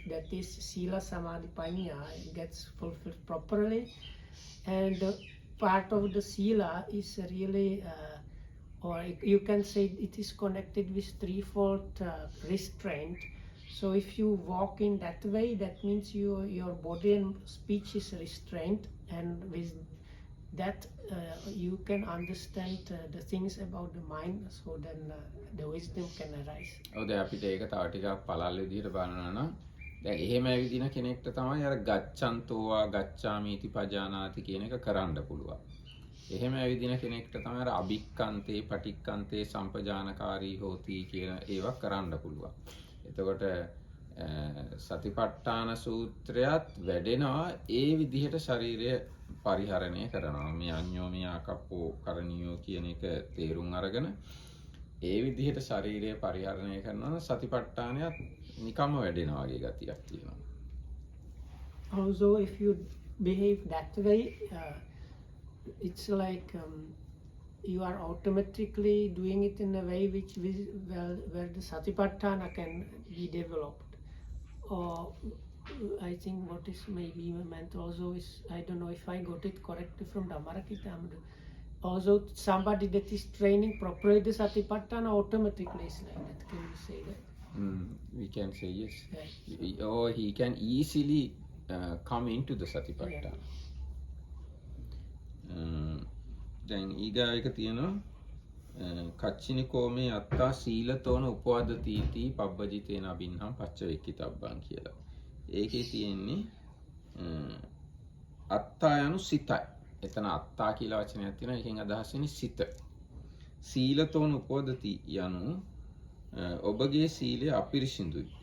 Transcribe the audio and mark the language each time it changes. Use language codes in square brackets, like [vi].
[en] That is Sila, Samadhi, Panya gets fulfilled properly, and part of the Sila is really, or you can say it is connected with threefold restraint. So if you walk in that way, that means your body and speech is restrained, and with that you can understand the things about the mind, so then the wisdom can arise. [si] ඔව් දැන් අපිට ඒක තව ටිකක් පළල් විදිහට බලනවා නම් දැන් එහෙම ඇවිදින කෙනෙක්ට තමයි අර [pi] ගච්ඡන්තෝවා ගච්ඡාමීති පජානාති [si] කියන එක කරන්න පුළුවන්. එහෙම ඇවිදින කෙනෙක්ට තමයි අර [pi] අභික්කන්තේ පටික්කන්තේ සම්පජානකාරී හෝති [si] කියන ඒවා කරන්න පුළුවන්. එතකොට සතිපට්ඨාන සූත්‍රයත් වැඩෙනවා ඒ විදිහට ශරීරය පරිහරණය කරනවා. මේ [pi] අඤ්ඤෝ මේ ආකප්පෝ කරණියෝ [si] කියන එක තේරුම් අරගෙන ඒ විදිහට ශරීරය පරිහරණය කරනවා නම් සතිපට්ඨානයත් නිකම්ම වැඩෙනවා වගේ ගතියක් තියෙනවා. [en] Also, if you behave that way, it's like you are automatically doing it in a way where the satipatthana can be developed. Or I think what is maybe meant also is, I don't know if I got it correctly from Dhammarakita. Also, somebody that is training properly the satipatthana automatically is like that. Can you say that? We can say yes. Yes. Or he can easily come into the satipatthana. [si] දැන් ඊගා එක තියෙනවා [pi] කච්චිනිකෝමේ අත්තා සීලතෝන උපවදතීති පබ්බජිතේන අබින්නම් පච්චවෙක්කිතබ්බං [si] කියලා. ඒකේ තියෙන්නේ අත්තා යනු සිතයි. එතන අත්තා කියලා වචනයක් තියෙනවා. ඒකෙන් අදහස් වෙන්නේ සිත. [pi] සීලතෝන උපවදති [si] යනු ඔබගේ සීලය අපිරිසිදුයි.